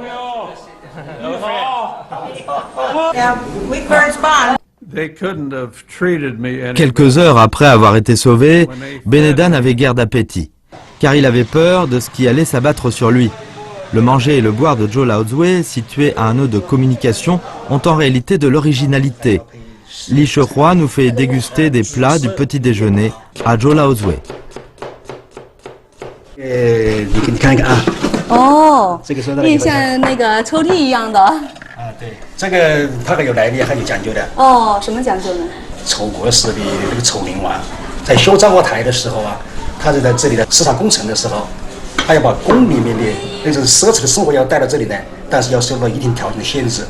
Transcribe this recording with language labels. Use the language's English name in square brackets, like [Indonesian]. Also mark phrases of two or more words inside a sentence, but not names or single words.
[French] Quelques heures après avoir été sauvé, Beneda n'avait guère d'appétit, car il avait peur de ce qui allait s'abattre sur lui. Le manger et le boire de Zhou Lao Zui, situés à un nœud de communication, ont en réalité de l'originalité. Li Shehua nous fait déguster des plats du petit déjeuner à Zhou Lao Zui. [Chinese] 你给你看一看啊。哦，这个说到有点像那个抽屉一样的。对，这个它还有来历，还有讲究的。哦，什么讲究呢？楚国时的这个楚灵王，在修昭和台的时候啊，他是在这里的市场工程的时候，他要把宫里面的那种奢侈的生活要带到这里来，但是要受到一定条件的限制。